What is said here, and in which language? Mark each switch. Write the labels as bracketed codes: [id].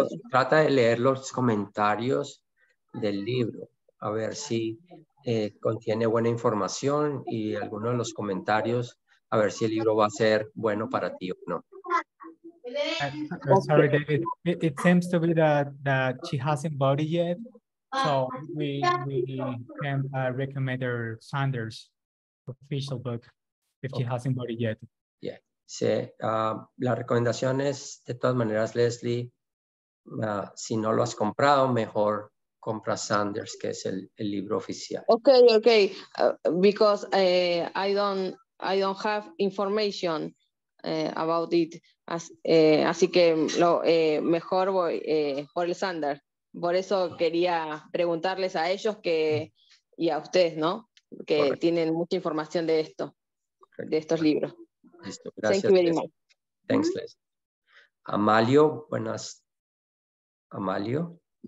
[es] Trata de leer los comentarios del libro, a ver si contiene buena información y algunos de los comentarios, a ver si el libro va a ser bueno para ti o no. [en] Sorry, David. It seems to be that she hasn't bought it yet, so we can recommend her Sanders official book if she hasn't bought it yet. Yeah. [es] Sí, la recomendación es, de todas maneras, Leslie, si no lo has comprado, mejor compra Sanders, que es el libro oficial. [en] Okay. Because I don't have information about it. [es] Así que mejor voy por el Sanders. Por eso quería preguntarles a ellos y a ustedes, ¿no? Que Correcto. tienen mucha información de esto, de estos libros. Listo, gracias. [en] Thank you very much. Thanks, Leslie. Amalio, [es] buenas. [en] Amalio.